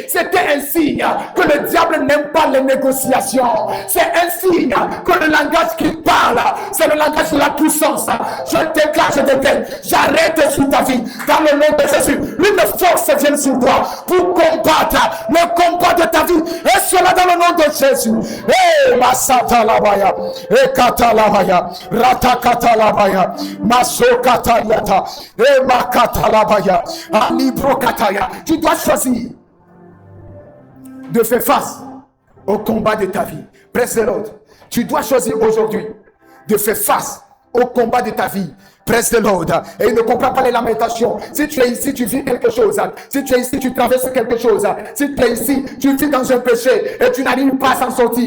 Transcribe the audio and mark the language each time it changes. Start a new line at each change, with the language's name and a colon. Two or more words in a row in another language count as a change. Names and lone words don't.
French: C'était un signe que le diable n'aime pas les négociations. C'est un signe que le langage qu'il parle, c'est le langage de la puissance. Je déclare, je déclare, j'arrête sur ta vie dans le nom de Jésus. Une force vient sur toi pour combattre le combat de ta vie. Et cela dans le nom de Jésus. Masata labaya, Kata labaya, Ratakata labaya, Masokata yata, Makata labaya, Alibro kataya. Tu dois choisir de faire face au combat de ta vie. Presse l'autre. Tu dois choisir aujourd'hui de faire face au combat de ta vie. Presse de l'ordre. Et il ne comprend pas les lamentations. Si tu es ici, tu vis quelque chose. Si tu es ici, tu traverses quelque chose. Si tu es ici, tu vis dans un péché et tu n'arrives pas à s'en sortir.